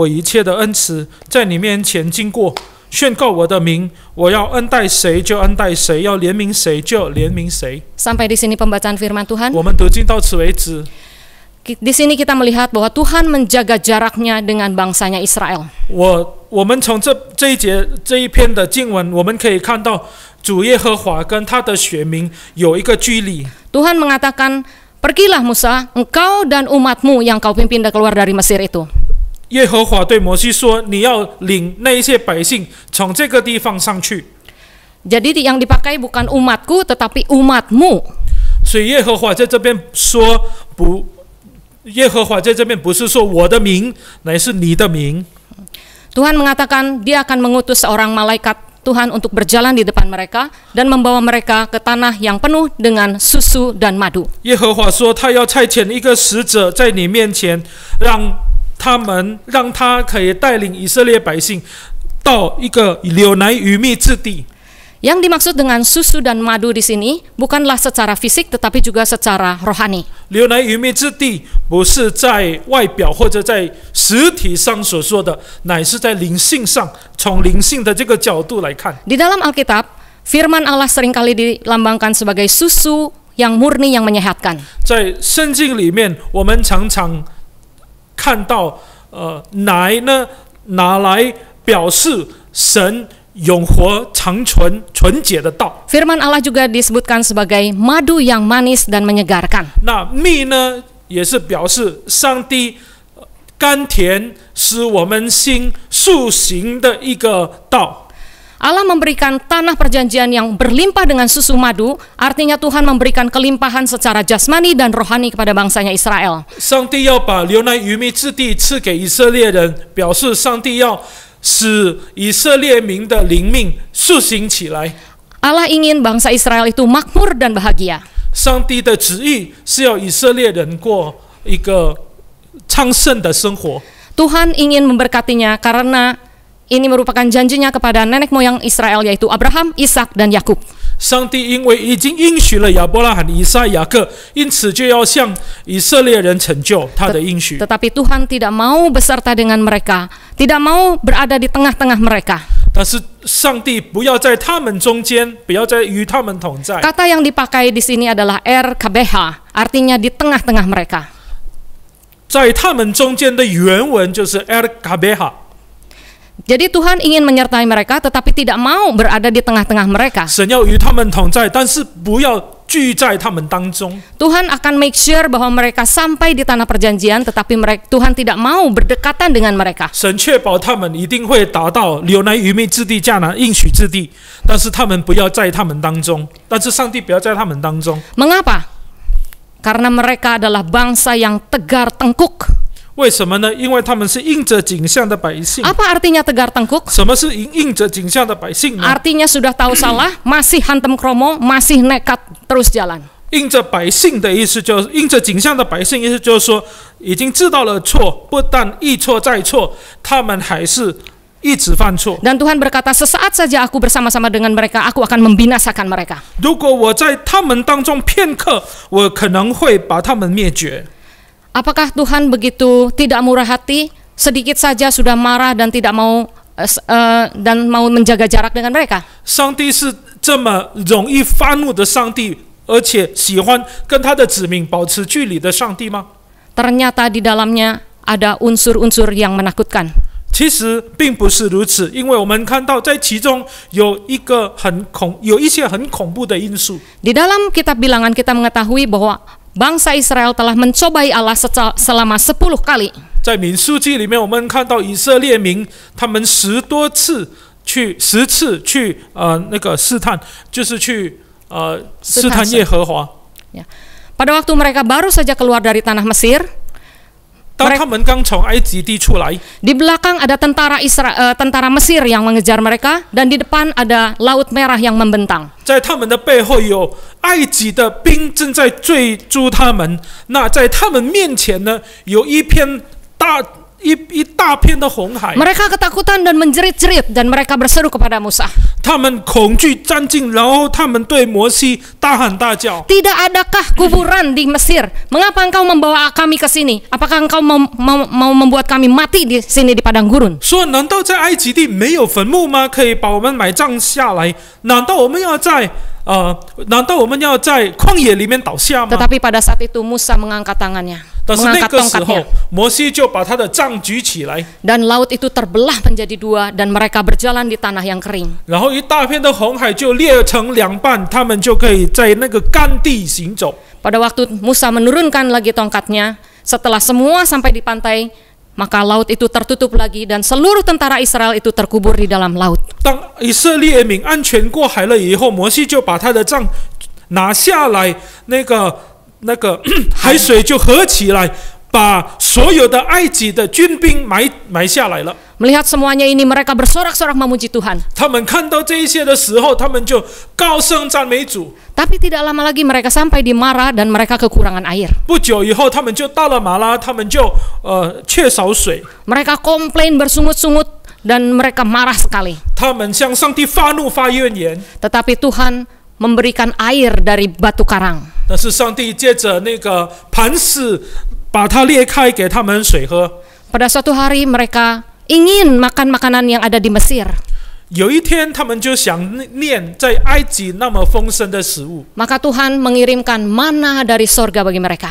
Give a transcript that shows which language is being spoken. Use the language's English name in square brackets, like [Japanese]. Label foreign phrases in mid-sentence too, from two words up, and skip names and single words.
[Chinese] 耶和华说：“我要显我一切的恩慈在你面前经过， 宣告我的名，我要恩待谁就恩待谁，要怜悯谁就怜悯谁。 [Indonesian] Sampai di sini pembacaan firman Tuhan. [Chinese] 我们读经到此为止。 [Indonesian] Di sini kita melihat bahwa Tuhan menjaga jaraknya dengan bangsanya Israel. [Chinese] 我们从这一篇的经文，我们可以看到主耶和华跟他的选民有一个距离。 [Indonesian] Tuhan mengatakan, pergilah Musa, engkau dan umatmu yang kau pimpin keluar dari Mesir itu. [Chinese] 耶和华对摩西说：“你要领那一些百姓从这个地方上去。” [Indonesian] Jadi yang dipakai bukan umatku, tetapi umatmu. [Chinese] 所以耶和华在这边说不。耶和华在这边不是说我的名，乃是你的名。 [Indonesian] Tuhan mengatakan dia akan mengutus seorang malaikat Tuhan untuk berjalan di depan mereka dan membawa mereka ke tanah yang penuh dengan susu dan madu. [Chinese] 耶和华说他要差遣一个使者在你面前，让他可以带领以色列百姓到一个流奶与蜜之地。 [Indonesian] Yang dimaksud dengan susu dan madu di sini bukanlah secara fisik tetapi juga secara rohani. [Chinese] 流奶与蜜之地不是在外表或者在实体上所说的，乃是在灵性上，从灵性的这个角度来看。 [Indonesian] Di dalam Alkitab, firman Allah seringkali dilambangkan sebagai susu yang murni yang menyehatkan. [Chinese] 在圣经里面，我们常常看到，奶呢拿来表示神 永活长存纯洁的道。 [Indonesian] Firman Allah juga disebutkan sebagai madu yang manis dan menyegarkan. [Chinese] 那蜜呢，也是表示上帝甘甜，使我们心塑形的一个道。 [Indonesian] Allah memberikan tanah perjanjian yang berlimpah dengan susu madu, artinya Tuhan memberikan kelimpahan secara jasmani dan rohani kepada bangsanya Israel. [Chinese] 上帝要把流奶与蜜之地赐给以色列人，表示上帝要 使以色列民的灵命塑形起来。 [Indonesian] Allah ingin bangsa Israel itu makmur dan bahagia. [Chinese] 上帝的旨意是要以色列人过一个昌盛的生活。 [Indonesian] Tuhan ingin memberkatinya karena ini merupakan janjinya kepada nenek moyang Israel yaitu Abraham, Ishak dan Yakub. [Chinese] 上帝因为已经应许了亚伯拉罕、以撒、雅各，因此就要向以色列人成就他的应许。 [Indonesian] Tetapi Tuhan tidak mau beserta dengan mereka, tidak mau berada di tengah-tengah mereka. [Chinese] 但是上帝不要在他们中间，不要再与他们同在。 [Indonesian] Kata yang dipakai di sini adalah RKBH, artinya di tengah-tengah mereka. [Chinese] 在他们中间的原文就是 RKBH。 [Indonesian] Jadi Tuhan ingin menyertai mereka tetapi tidak mau berada di tengah-tengah mereka. [Chinese] 神要与他们同在，但是不要聚在他们当中。 Tuhan akan [English] make sure [Chinese] bahwa mereka sampai di tanah perjanjian tetapi Tuhan tidak mau berdekatan dengan mereka. 神确保他们一定会达到流奶与蜜之地、迦南应许之地，但是他们不要在他们当中。但是上帝不要在他们当中。 [Indonesian] Mengapa? Karena mereka adalah bangsa yang tegar tengkuk. [Chinese] 为什么呢？因为他们是应着景象的百姓。 [Indonesian] Apa artinya tegar tengkuk? [Chinese] 什么是应着景象的百姓呢？ [Indonesian] Artinya sudah tahu salah, masih hantem kromo, masih nekat terus jalan. [Chinese] 应着百姓的意思就是应着景象的百姓，意思就是说，已经知道了错，不但一错再错，他们还是一直犯错。 [Indonesian] Dan Tuhan berkata, sesaat saja aku bersama-sama dengan mereka, aku akan membinasakan mereka. [Chinese] 如果我在他们当中片刻，我可能会把他们灭绝。 [Indonesian] Apakah Tuhan begitu tidak murah hati, sedikit saja sudah marah dan tidak mau dan mau menjaga jarak dengan mereka? [Chinese] 上帝是这么容易发怒的上帝，而且喜欢跟他的子民保持距离的上帝吗？ [Indonesian] Ternyata di dalamnya ada unsur-unsur yang menakutkan. [Chinese] 其实并不是如此，因为我们看到在其中有一些很恐怖的因素。 [Indonesian] Di dalam kitab Bilangan kita mengetahui bahwa bangsa Israel telah mencobai Allah selama 10 kali. [Chinese] 在民数记里面，我们看到以色列民他们10次去试探，就是去试探耶和华。 [Indonesian] Pada waktu mereka baru saja keluar dari tanah Mesir, [Chinese] 当他们刚从埃及地出来， [Indonesian] di belakang ada tentara Mesir yang mengejar mereka dan di depan ada Laut Merah yang membentang. [Chinese] 在他们的背后有埃及的兵正在追逐他们。那在他们面前呢，有一一大片的红海， [Indonesian] Mereka ketakutan dan menjerit-jerit dan mereka berseru kepada Musa. [Chinese] 他们恐惧战境，然后他们对摩西大喊大叫。 [Indonesian] Tidak adakah kuburan di Mesir? Mengapa engkau membawa kami ke sini? Apakah engkau mau membuat kami mati di sini di padang gurun? [Chinese] 说难道在埃及地没有坟墓吗？可以把我们埋葬下来？难道我们要在旷野里面倒下吗？ [Indonesian] Tetapi pada saat itu Musa mengangkat tangannya, [Chinese] 但是那 [Indonesian] mengangkat [Chinese] 个时候 [Indonesian] tongkatnya, [Chinese] 摩西就把他的杖举起来， [Indonesian] dan laut itu terbelah menjadi dua dan mereka berjalan di tanah yang kering. [Chinese] 然后一大片的红海就裂成两半，他们就可以在那个干地行走。 [Indonesian] Pada waktu Musa menurunkan lagi tongkatnya, setelah semua sampai di pantai, maka laut itu tertutup lagi dan seluruh tentara Israel itu terkubur di dalam laut. [Chinese] 当以色列民安全过海了以后，摩西就把他的杖拿下来，那个海水就合起来，把所有的埃及的军兵埋下来了。 [Indonesian] Melihat semuanya ini mereka bersorak-sorak memuji Tuhan. [Chinese] 他们看到这一些的时候，他们就高声赞美主。 [Indonesian] Tapi tidak lama lagi mereka sampai di Mara dan mereka kekurangan air. [Chinese] 不久以后，他们就到了马拉，他们就缺少水。 [Indonesian] Mereka komplain bersungut-sungut dan mereka marah sekali. [Chinese] 他们向上帝发怒发怨言， [Indonesian] Tetapi Tuhan memberikan air dari batu karang. [Chinese] 但是上帝借着那个磐石把它裂开，给他们水喝。 [Indonesian] Pada suatu hari mereka ingin makan makanan yang ada di Mesir. [Chinese] 有一天，他们就想念在埃及那么丰盛的食物， [Indonesian] Maka Tuhan mengirimkan mana dari sorga bagi mereka.